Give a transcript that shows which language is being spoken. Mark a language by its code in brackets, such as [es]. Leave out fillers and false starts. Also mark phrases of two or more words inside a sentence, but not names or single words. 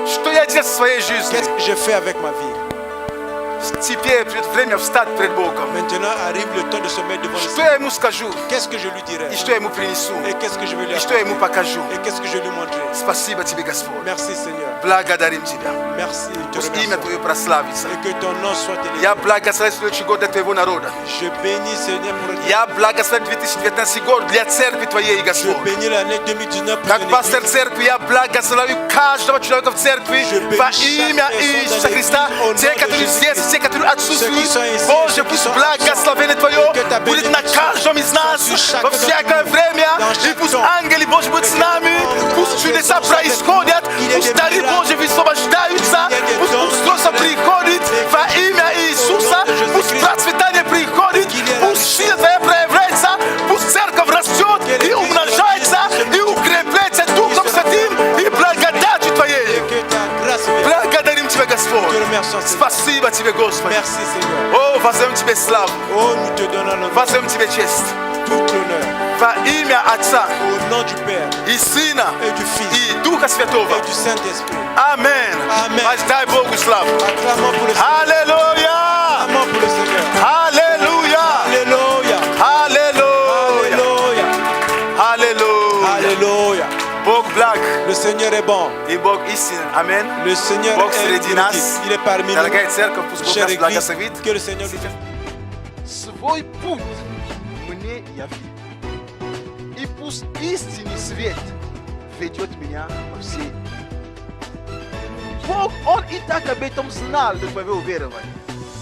[ru] Что я делал со своей жизнью. [fr] Qu'est-ce que j'ai fait avec ma vie? [ru] Теперь придет время встать пред Богом. [fr] Maintenant arrive le temps de se mettre devant le [ru] Что я ему скажу? [fr] Qu'est-ce que je lui dirai? [ru] И что я ему принесу? [fr] Et qu'est-ce que je vais lui [ru] И что я ему [fr] apporter? [ru] покажу? [fr] Et qu'est-ce que je vais lui montrer? [ru] Спасибо тебе, Господь. [fr] Merci Seigneur. [ru] Благодарим тебя. [fr] Merci. Te [ru] Пусть имя [fr] remercions. [ru] Твое прославится. [fr] Et que ton nom soit élevé. [ru] Я благословляю следующий год для Твоего народа. [fr] Je bénis Seigneur pour [ru] Я благословляю 2019 год для церкви Твоей, [fr] Je [ru] Господь. [fr] bénis l'année 2019 pour [ru] Как [fr] ton [ru] пастор [fr] église. [ru] церкви, я благословляю каждого человека в церкви во имя Иисуса Христа. Те, которые здесь, те, которые отсутствуют. Боже, пусть благословение Твое будет на каждом из нас во всякое время. И пусть ангелы Божьи будут с нами. Пусть чудеса происходят. Пусть дары Божьи высвобождаются. Пусть устройство приходит во имя Иисуса. Пусть процветание приходит. Пусть сила Твоя проявляется. Пусть церковь растет и умножается. И укрепляется Духом Святым и благодатью Твоей. [fr] Que ta grâce vienne. [ru] Благодарим Тебя, Господь. [fr] Te remercions Seigneur. [ru] Спасибо Тебе, Господи. [fr] Merci Seigneur. [ru] О, воздаем Тебе славу. [fr] Oh, nous te donnons l'honneur, [ru] Воздаем Тебе честь. [fr] tout l'honneur. [ru] Во имя Отца [fr] Au nom du Père [ru] и Сына [fr] et du Fils [ru] и Духа Святого. [fr] et du Saint-Esprit. [ru] Аминь. [fr] Amen. [ru] Воздай Богу славу. [fr] Acclamons pour le Seigneur. [ru] Аллилуйя! [fr] Acclamons pour le Seigneur. [ru] Аллилуйя! [fr] Alléluia. [ru] Аллилуйя! [fr] Alléluia. [ru] Аллилуйя! [fr] Alléluia. [ru] Бог благ [fr] Le Seigneur est bon. [ru] и Бог истинен. Аминь. [fr] Le Seigneur [ru] Бог [fr] est [ru] среди [fr] véridique. [ru] нас. [fr] Il est parmi nous. [ru] Дорогая церковь, пусть Бог [fr] Chère [ru] нас [fr] Église, [ru] благословит. [fr] que le Seigneur nous [ru] Свой путь мне яви. И пусть истинный свет ведет меня по всей. Бог, Он и так об этом знал до твоего уверования.